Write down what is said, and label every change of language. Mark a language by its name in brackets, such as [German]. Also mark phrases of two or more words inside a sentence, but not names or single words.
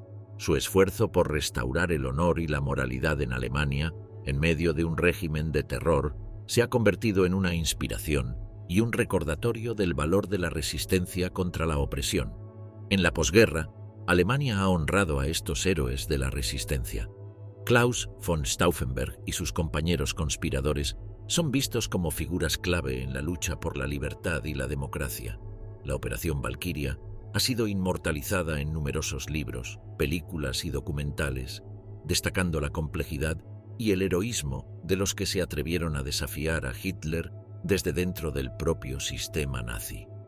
[Spanish] Su esfuerzo por restaurar el honor y la moralidad en Alemania, en medio de un régimen de terror, se ha convertido en una inspiración y un recordatorio del valor de la resistencia contra la opresión. En la posguerra, Alemania ha honrado a estos héroes de la resistencia. Klaus von Stauffenberg y sus compañeros conspiradores son vistos como figuras clave en la lucha por la libertad y la democracia. La Operación Valquiria ha sido inmortalizada en numerosos libros, películas y documentales, destacando la complejidad y el heroísmo de los que se atrevieron a desafiar a Hitler desde dentro del propio sistema nazi.